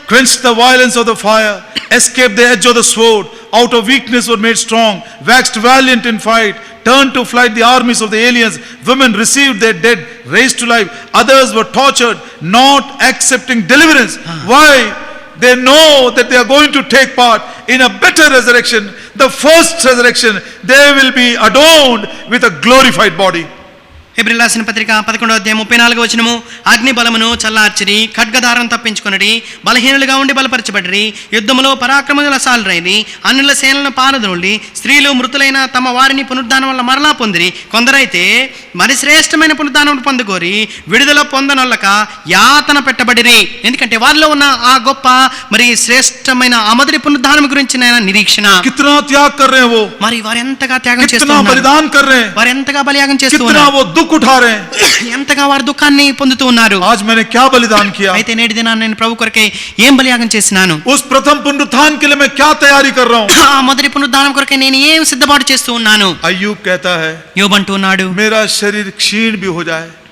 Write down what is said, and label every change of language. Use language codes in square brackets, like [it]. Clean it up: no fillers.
[en] quenched the violence of the fire, escaped the edge of the sword, out of weakness were made strong, waxed valiant in fight, turned to flight the armies of the aliens, women received their dead raised to life, others were tortured, not accepting deliverance. Why? They know that they are going to take part in a better resurrection, the first resurrection. They will be adorned with a glorified body. [te] హెబ్రీయులకు రాసిన పత్రిక 11వ అధ్యాయం 34వ వచనము, అగ్ని బలమును చల్లార్చిరి, ఖడ్గదారం తప్పించుకొనిరి, బలహీనులుగా ఉండి బలపరచబడిరి, యుద్ధములో పరాక్రమశాలురైరి, అన్యుల సేనలను పారదోలి, స్త్రీలు మృతులైన తమ వారిని పునరుద్ధానం వల్ల మరలా పొందిరి. కొందరైతే మరి శ్రేష్టమైన పునరుద్ధానం పొందుకోరి, విడుదల పొందనొల్లక యాతన పెట్టబడిరి. ఎందుకంటే వారిలో ఉన్న ఆ గొప్ప మరి శ్రేష్టమైన ఆ మొదటి పునరుద్ధానం గురించిన నిరీక్షణ. [hi] कितना त्याग कर रहे हैं वो, [te] మరి వారు ఎంతగా త్యాగం [hi] कितना [te] చేస్తున్నారు, [hi] बलिदान कर रहे हैं, [te] వారు ఎంతగా బలియాగం [hi] कितना [te] చేస్తున్నారు, [hi] वो दुख उठा रहे हैं. [te] ఎంతగా వారు దుఃఖాన్ని పొందుతూ ఉన్నారు. [hi] आज मैंने क्या बलिदान किया, [te] అయితే నేటి దినాన్ని నేను ప్రభు కొరకై ఏం బలియాగం చేసినాను, [hi] उस प्रथम पुनरुत्थान के लिए मैं क्या तैयारी कर रहा हूँ. [te] ఆ మొదటి పునరుద్ధానం కొరకై నేను ఏం సిద్ధపాటు చేస్తూ ఉన్నాను. [hi] अय्यूब कहता है, [te] యోబు అంటూ ఉన్నాడు, [hi] मेरा शरीर क्षीण भी हो जाए,